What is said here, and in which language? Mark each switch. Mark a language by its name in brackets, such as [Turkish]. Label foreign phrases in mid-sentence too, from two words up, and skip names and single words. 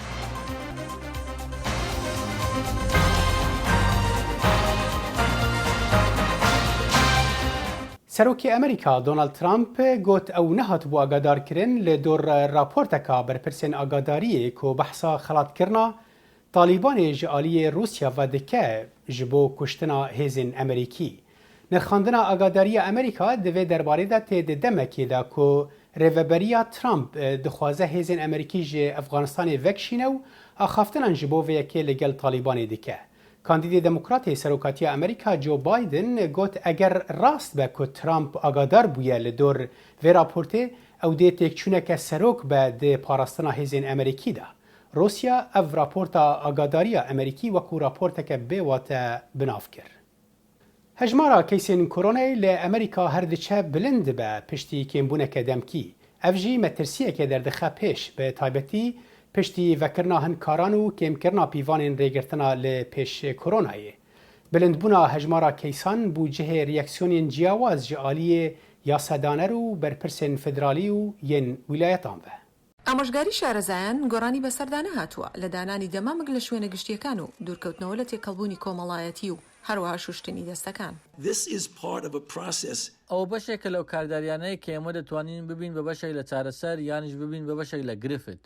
[Kurdish] سروکی امریکا دونالد ترامپ گوت او نهات بو آگادار کرن لدور راپورتکا برپرسین آگاداریه که بحثا خلط کرنا طالبان جعالی روسیا و دکه جبو کشتنا هیزن امریکی. نرخاندنا آگاداری امریکا دوی درباره دا تید دمکی دا که ریوبریا ترامپ دخوازه هیزن امریکی جه افغانستان وکشینو آخافتنان جبو ویکی لگل طالبان دکه. کاندید دموکرات سروکاتی امریکا جو بایدن گوت اگر راست به که ترامپ آگادار بویه لدور و راپورته او ده تکچونه که سروک به ده پاراستنا هیزن امریکی ده. روسیا او راپورتا آگاداری امریکی وکو راپورتا که بیوات بناف کر. هجمارا کیسین کورونای لامریکا هردچه بلند به پشتی کمبونه که دمکی. افجی مترسیه که در دخه پیش به تایبتی پشتی وکرنا هنکاران و کم کرنا پیوان ریگرتنا لپیش کرونایه. بلندبونا هجمارا کیسان بو جه ریاکسیونین جیاواز جعالی یاسدانه رو برپرسین فدرالی و ین ولایتان به. [Central Kurdish] ئامۆژگاری شارەزایان گۆڕانی بەسەردانە هاتووە لە دانانی دەمامک لە شوێنە گشتیەکان و دوورکەوتنەوە لە تێکەڵبوونی کۆمەڵایەتی و هەروەها شوشتنی دەستەکان. ئەو بەشێکە لەو کارداریانەیە کە ئێمە دەتوانین ببین بە بەشێک لە چارەسەر یانیش ببین بە بەشێک لە گرفت.